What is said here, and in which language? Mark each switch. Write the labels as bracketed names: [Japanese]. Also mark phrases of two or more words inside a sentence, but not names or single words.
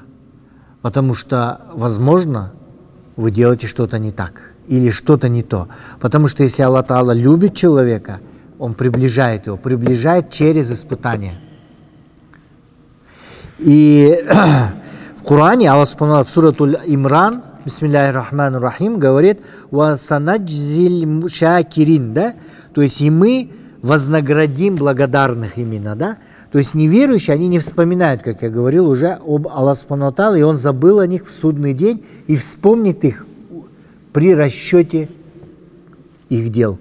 [Russian] Потому что, возможно, вы делаете что-то не так или что-то не то. Потому что если [Arabic] الله تعالى [Russian] любит человека, Он приближает его, приближает через испытания. И в Коране Аллах Субхану в сурату Имран, [Arabic] بسم الله الرحمن الرحيم, [Russian] говорит: [Arabic] «وسنجزي الشاكرين», [Russian] да? То есть и мы вознаградим благодарных именно, да? То есть неверующие, они не вспоминают, как я говорил уже, об Аллаху [Arabic] سبحانه وتعالى, [Russian] и Он забыл о них в судный день и вспомнит их при расчете их дел.